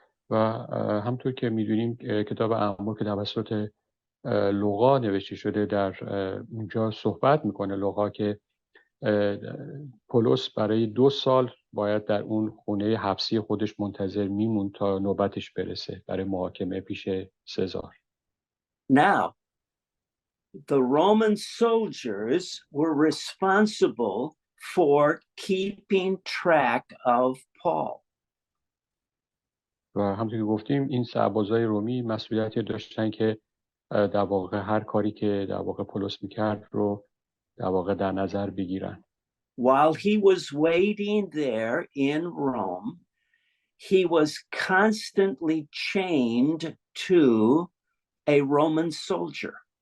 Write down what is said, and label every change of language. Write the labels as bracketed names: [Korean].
[Persian] و همطور که میدونیم کتاب اعمال که توسط لوقا نوشته شده در اونجا صحبت میکنه لوقا که پولس برای 2 سال باید در اون خونه حبسی خودش منتظر میمون تا نوبتش برسه برای محاکمه پیش سزار. [English] Now, the Roman soldiers were responsible for keeping track of Paul. [Persian] و همونطور که گفتیم این سربازای رومی مسئولیتی داشتن که در واقع هر کاری که در واقع پولس میکرد رو در واقع در نظر بگیرن. [English] while he was waiting there in Rome, he was constantly chained to a Roman soldier.